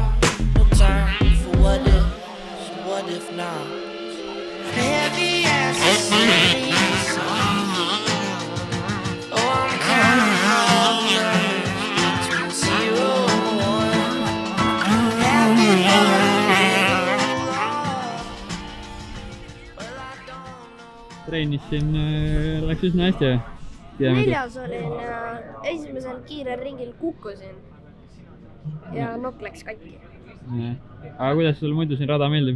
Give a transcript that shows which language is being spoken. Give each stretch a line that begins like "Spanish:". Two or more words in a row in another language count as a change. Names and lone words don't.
English: No time for what if, so what if now? Heavy as the sea. Oh, I'm counting all the numbers between 0 and 1. Happy
Estonian: Treenis siin läks üsna hästi. 4. olin ja esimesel kiirel ringil kukkusin ja nokk läks katki. Aga kuidas sulle muidu siin rada meeldib?